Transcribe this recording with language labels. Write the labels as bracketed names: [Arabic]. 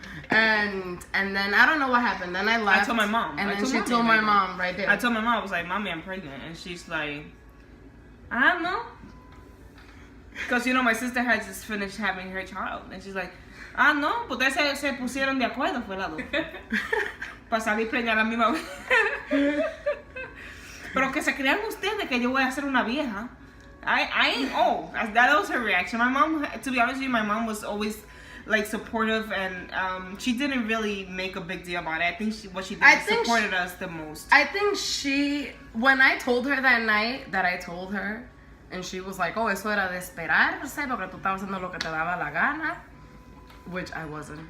[English] And then I don't know what happened. Then I left. I told my mom. And then she told my mom right there. I told my mom, I was like, Mommy, I'm pregnant. And she's like, I don't know. Because, my sister had just finished having her child. And she's like, [Spanish] no, pues ustedes se pusieron de acuerdo, fue la dos. Para salir preñada la misma vez. Pero que se crean ustedes que yo voy a ser una vieja. [English] I ain't old. That was her reaction. My mom, to be honest with you, my mom was always supportive, and she didn't really make a big deal about it. I think what she did was supported us the most. I think when I told her that night that I told her, and she was like, [Spanish] oh, eso era de esperarse porque tú estabas haciendo lo que te daba la gana. [English] which I wasn't.